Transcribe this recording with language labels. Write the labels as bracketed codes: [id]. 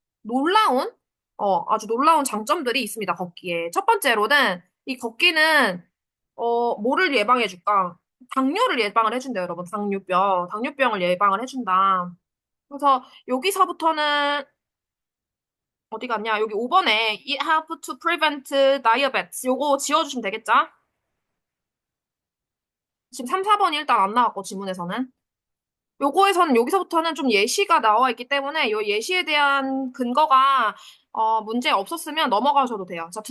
[ko] 놀라운, 아주 놀라운 장점들이 있습니다, 걷기에. 첫 번째로는, 이 걷기는, 뭐를 예방해줄까? 당뇨를 예방을 해준대요, 여러분. 당뇨병. 당뇨병을 예방을 해준다. 그래서 여기서부터는, 어디 갔냐? 여기 5번에, [en] You have to prevent diabetes. [ko] 요거 지워주시면 되겠죠? 지금 3, 4번이 일단 안 나왔고, 지문에서는. 요거에서는 여기서부터는 좀 예시가 나와 있기 때문에 요 예시에 대한 근거가 문제 없었으면 넘어가셔도 돼요.